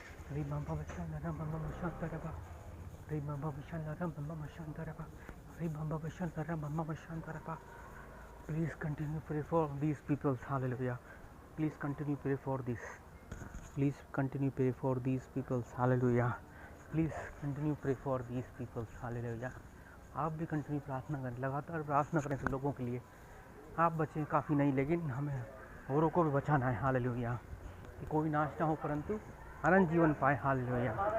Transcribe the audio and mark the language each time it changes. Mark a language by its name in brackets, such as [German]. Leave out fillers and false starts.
[English] हरि बम बम शांतारा मम शांतारा, हरि बम बम शांतारा मम शांतारा, हरि बम बम शांतारा मम शांतारा। Please continue pray for these people. Hallelujah. Please continue pray for this. Please continue pray for these people. Hallelujah. Please continue pray for these people. Hallelujah. [Hindi] आप भी continue प्रार्थना करें, लगातार प्रार्थना करें सब लोगों के लिए। आप बचें काफ़ी नहीं, लेकिन हमें औरों को भी बचाना है। हालेलुया। कि कोई नाश ना हो परंतु अनंत जीवन पाए। हालेलुया।